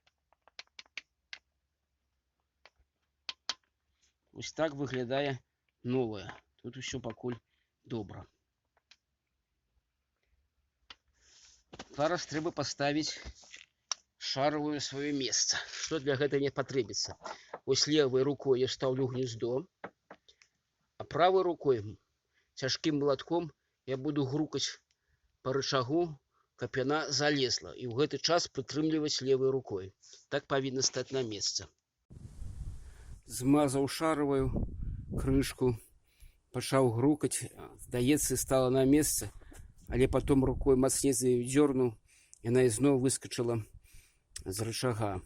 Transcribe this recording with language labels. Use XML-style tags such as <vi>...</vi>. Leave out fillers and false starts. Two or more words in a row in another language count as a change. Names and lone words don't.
<be>Вось так выглядае новая. Тут усё пакуль добра. Зараз трэба паставіць шаровую сваё месца. Што для гэта не патрэбіцца. Вось левой рукой я ставлю гнездо, а правой рукой цяжкім малатком я буду грукаць по рычагу, каб яна залезла, і ў гэты час прытрымліваць левой рукой. Так павінна стаць на месца. Змазаў шаровую крышку, пачаў грукаць, здаецца, стала на месца, але потом рукой мацней за яе дзёрнуў, яна ізноў выскочыла з рычага.</be>